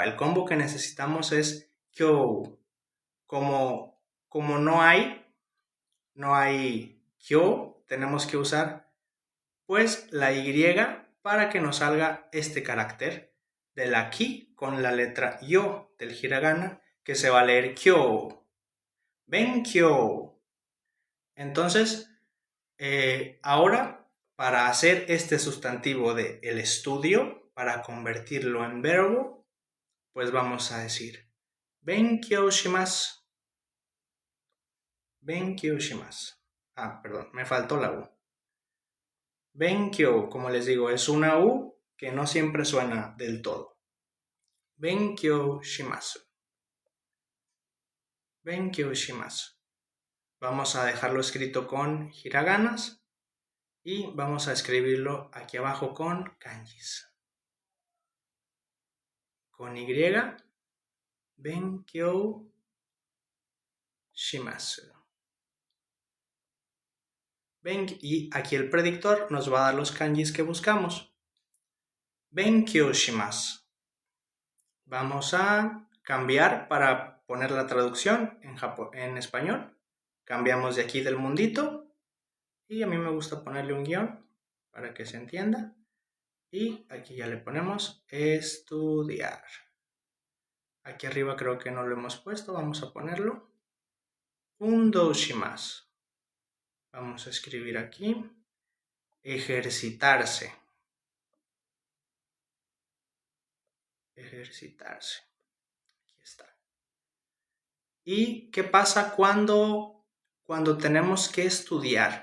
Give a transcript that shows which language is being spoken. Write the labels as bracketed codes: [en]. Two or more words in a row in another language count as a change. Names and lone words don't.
[es] El combo que necesitamos es kyo. Como no hay kyo, tenemos que usar pues la Y para que nos salga este carácter de la ki con la letra yo del hiragana, que se va a leer kyo. Benkyou. Entonces, ahora, para hacer este sustantivo de el estudio, para convertirlo en verbo, pues vamos a decir [ja] 勉強します. 勉強します. [es] Perdón, me faltó la U. Benkyou, como les digo, es una U que no siempre suena del todo. [ja] 勉強します。勉強します. [es] Vamos a dejarlo escrito con hiraganas y vamos a escribirlo aquí abajo con kanjis. Con Y, [ja] 勉強します. [es] Y aquí el predictor nos va a dar los kanjis que buscamos. [ja] 勉強します. [es] Vamos a cambiar para poner la traducción en español. Cambiamos de aquí del mundito y a mí me gusta ponerle un guión para que se entienda. Y aquí ya le ponemos estudiar. Aquí arriba creo que no lo hemos puesto, vamos a ponerlo. [ja] 運動します. [es] Vamos a escribir aquí ejercitarse. Ejercitarse. Aquí está. ¿Y qué pasa cuando tenemos que estudiar?